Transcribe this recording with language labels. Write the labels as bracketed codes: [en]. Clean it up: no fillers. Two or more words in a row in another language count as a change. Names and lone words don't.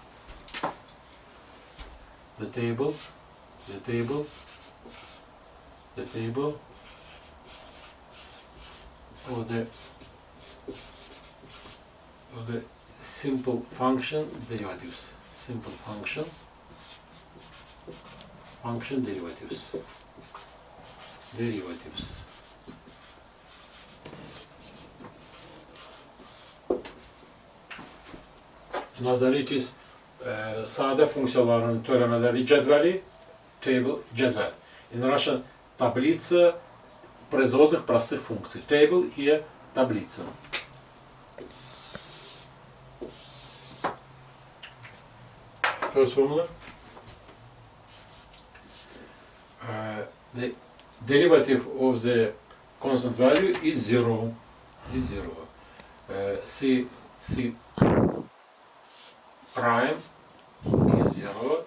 [en] The table of the simple function derivatives. Simple function derivatives. [crh] Nazariyet sade funksiyaların türemeleri cedveli, table, cedvel. [en] In Russian, [ru] таблица производных простых функций. Table и таблица. [en] First formula. The derivative of the constant value is 0. C prime is 0.